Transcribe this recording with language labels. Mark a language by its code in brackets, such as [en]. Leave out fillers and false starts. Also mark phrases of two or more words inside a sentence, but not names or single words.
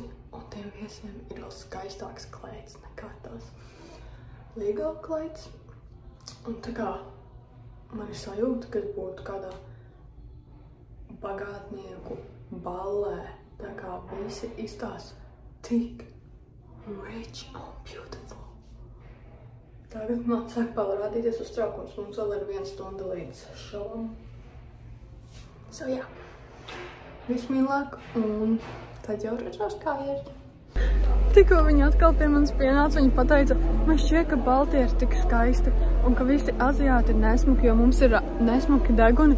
[lv] Un tiem viesiem ir vēl skaistāks kleits nekā tās legal kleits. Un tā kā man ir sajūta, ka es būtu kādā bagātnieku ballē. Tā kā visi izstās tik [en] rich and beautiful. [lv] Tagad man sāk parādīties uztraukums. Mums vēl ir 1 stunda līdz šovam. So, jā. Vismīlāk, un tad jau redzās, kā ir. Tikko viņi atkal pie manis pienāca, viņi pateica, man šķiet, ka Baltija ir tik skaisti, un ka visi aziāti ir nesmuki, jo mums ir nesmuki deguni.